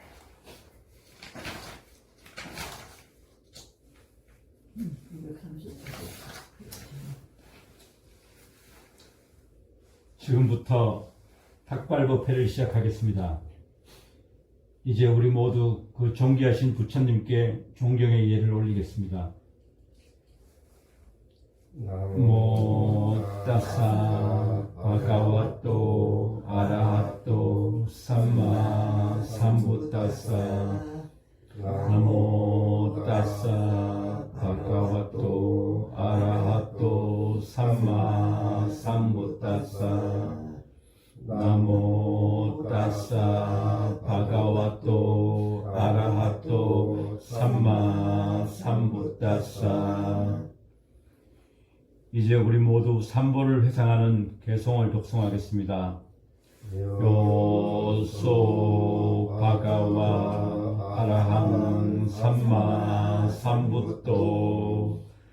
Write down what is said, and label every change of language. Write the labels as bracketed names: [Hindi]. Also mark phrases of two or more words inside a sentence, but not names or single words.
[Korean] 지금부터 탁발법회를 시작하겠습니다. 이제 우리 모두 그 존귀하신 부처님께 존경의 예를 올리겠습니다. [Pali] 나모 따사 바가와토 아라하토 삼마 삼부따사. 나모 따사 바가와토 아라하토 삼마 삼부따사. 나모 따사 바가와토 아라하토 삼마 삼부따사. [Korean] 이제 우리 모두 삼보를 회상하는 개송을 독송하겠습니다. [Pali] 요소 바가와 아라항 삼마 삼부토